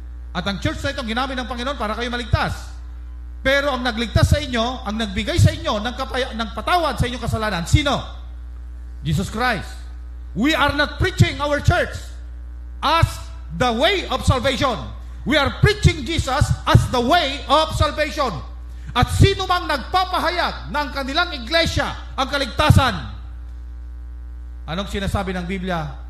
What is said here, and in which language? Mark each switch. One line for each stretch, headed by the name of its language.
Filipino: At ang church na itong ginamit ng Panginoon para kayo maligtas. Pero ang nagligtas sa inyo, ang nagbigay sa inyo ng patawad sa inyong kasalanan, sino?
English: Jesus Christ. We are not preaching our church as the way of salvation. We are preaching Jesus as the way of salvation.
Filipino: At sino mang nagpapahayag ng kanilang iglesia ang kaligtasan, anong sinasabi ng Biblia?